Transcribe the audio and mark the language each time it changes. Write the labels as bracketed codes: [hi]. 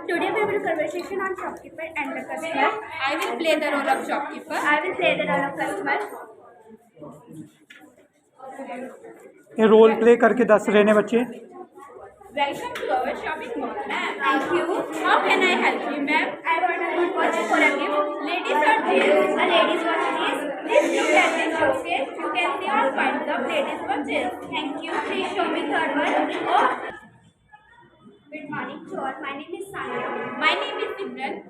[en] Today we will conversation on shopkeeper and the customer. I will play the role of shopkeeper. I will play the role of customer. [hi] ये role play करके दस रहे हैं बच्चे। [en] Welcome to our shopping mall, ma'am. Thank you. How can I help you, ma'am? I want a good watch for a gift. Ladies or gents? A ladies watch, please. Please look at this showcase. You can see all kinds of ladies watches. Thank you. Please show me third one. Oh. Good morning to all. My name is Sanya. My name is Simran.